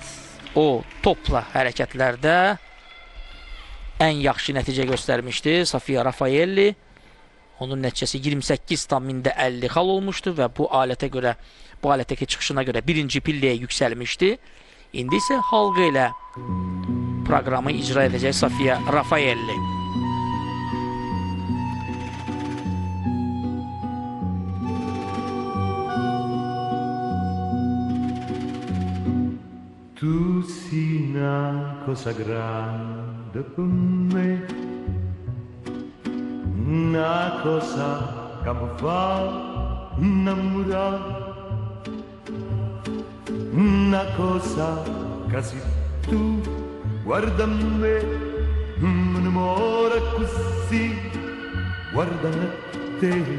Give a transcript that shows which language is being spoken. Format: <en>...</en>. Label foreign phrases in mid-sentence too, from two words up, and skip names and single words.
<az>O topla hərəkətlərdə ən yaxşı nəticə göstərmişdi Sofia Raffaelli. Onun nəticəsi 28,50 xal olmuşdu və bu alətə görə, bu alətdəki çıxışına görə birinci pilləyə yüksəlmişdi. İndi isə halqa ilə proqramı icra edəcək Sofia Raffaelli.</az> <it>Tu sei una cosa grande per me, una cosa che mi fa innamorare, una cosa che se tu guarda me, mi innamora così, guarda a te.</it>